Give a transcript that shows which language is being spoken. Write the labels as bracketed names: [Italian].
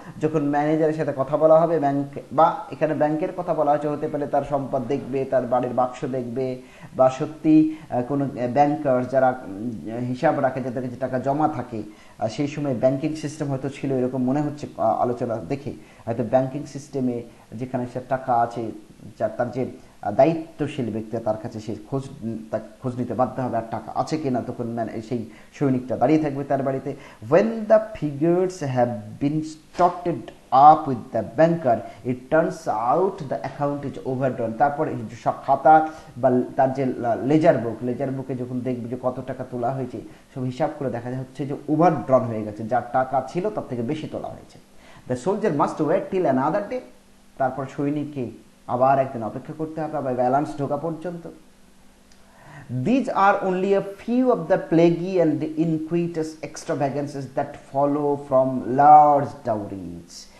[Bangla] যখন ম্যানেজারের সাথে কথা বলা হবে, ব্যাংক বা এখানে ব্যাংকের কথা বলা হচ্ছে, হতে পারে তার সম্পদ দেখবে, তার বাড়ির বাক্স দেখবে, বা সত্যি কোনো ব্যাংকার যারা হিসাব রাখে, যাদের কাছে টাকা জমা থাকে, সেই সময় ব্যাংকিং সিস্টেম হয়তো ছিল এরকম মনে হচ্ছে আলোচনা দেখে, হয়তো ব্যাংকিং সিস্টেমে যেখানে সে টাকা আছে, তার যে দায়িত্বশীল ব্যক্তি, তার কাছে সে খোঁজ নিতে বাধ্য হবে আর টাকা আছে কিনা। তখন সেই সৈনিকটা দাঁড়িয়ে থাকবে তার বাড়িতে। [English] when the figures have been started up with the banker, it turns out the account is overdrawn। [Bangla] তারপরে সব খাতা বা তার যে লেজার বুকে যখন দেখবে যে কত টাকা তোলা হয়েছে, সব হিসাব করে দেখা যাচ্ছে যে ওভারড্রন হয়ে গেছে, যার টাকা ছিল তার থেকে বেশি তোলা হয়েছে। [English] the soldier must wait till another day। [Bangla] তারপর সৈনিককে আবার একদিন অপেক্ষা করতে হবে, আবার ব্যালেন্স ঢোকা পর্যন্ত। [English] These are only a few of the plaguey and the iniquitous extravagances that follow from large dowries।